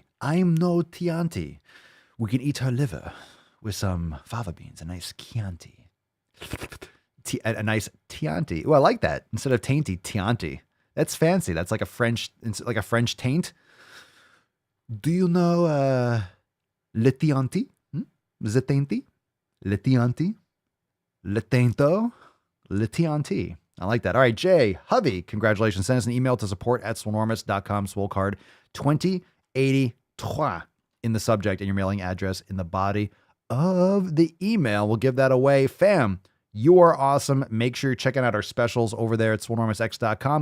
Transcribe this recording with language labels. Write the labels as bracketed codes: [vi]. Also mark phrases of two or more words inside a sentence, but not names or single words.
[en] I'm no Tianti. We can eat her liver with some fava beans. A nice Chianti. A nice Tianti. Oh, I like that. Instead of tainty, Tianti. That's fancy. That's like a French taint. Do you know le Tianti? The tainty? Le Tianti? Le tainto? Le Tianti. I like that. All right, Jay Hovey, congratulations. Send us an email to support@swolenormous.com. Swole card 2083 in the subject and your mailing address in the body of the email. We'll give that away. Fam, you are awesome. Make sure you're checking out our specials over there at swolenormousx.com.